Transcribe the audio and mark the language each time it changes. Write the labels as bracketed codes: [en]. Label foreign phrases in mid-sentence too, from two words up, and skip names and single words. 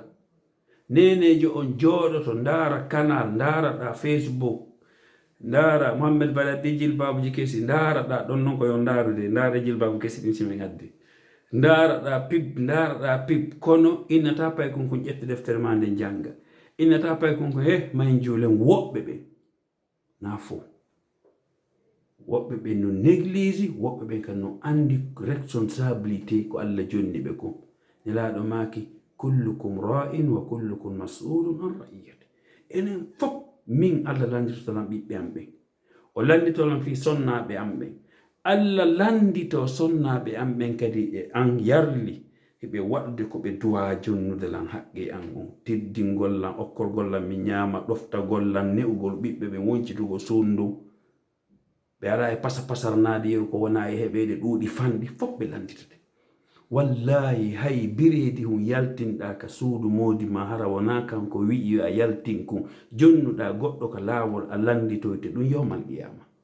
[ff] Nenejo on jooɗoto ndaara canal, ndaaraɗa Facebook, ndaara Mouhamed Balade jilbabuji kesi ndaaraɗa ɗon noon ko yo ndaarude ndaara jilbabu kesi ɗin simi ngadde ndaaraɗa pip kono innata pay kon kon ƴetta deftere ma nde janga innata pay kon ko he may juulen woɓɓe ɓe na fo woɓɓe ɓe no néglige woɓɓe ɓe kan no andi responsabilité ko Allah jonni ɓe ko nelaɗo maaki [ar] كلكم راع وكلكم مسؤول عن رعيته [ff] enen fof min Allah landitotolan ɓiɓɓe am ɓen o landitolan fi sonnaɓe am ɓen Allah landito sonnaɓe am ɓen kadi e an yarli heɓe waɗde ko ɓe duwa jonnude lan haqqe an on teddingol lan okkorgol lan mi ñaama ɗoftagol lan ne'ugol ɓiɓɓe ɓe woncitugo sondu ɓe ara e pasarnade yeru ko wona e heɓede ɗuuɗi fanɗi fof ɓe landitade wallahi hay bireedi hum yaltinɗa ka suudu moodi ma hara wona kanko wi'i a yaltin kun jonnuɗa goɗɗo ka laawol a landitoyte ɗum [ar] يوم القيامة